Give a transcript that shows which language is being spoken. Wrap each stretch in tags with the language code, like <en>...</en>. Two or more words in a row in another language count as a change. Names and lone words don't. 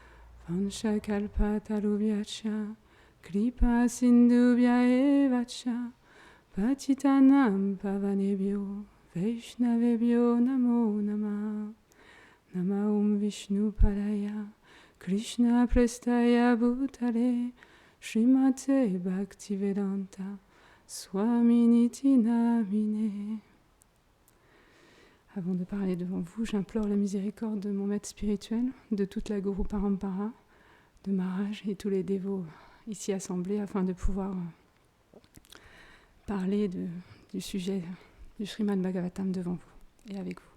<sa>वाञ्छाकल्पतरुभ्यश्च कृपा सिन्धुभ्य एव च पतितानां पावनेभ्यो वैष्णवेभ्यो नमो नमः नम ॐ विष्णु पादाय कृष्ण प्रेष्ठाय भूतले श्रीमते भक्तिवेदान्त स्वामिन् इति नामिने.</sa> <fr>Avant de parler devant vous, j'implore la miséricorde de mon maître spirituel, de toute la</fr> <sa>गुरु परम्परा,</sa> <fr>de Maharaj et tous les dévots ici assemblés afin de pouvoir parler du sujet du Srimad Bhagavatam devant vous et avec vous.</fr>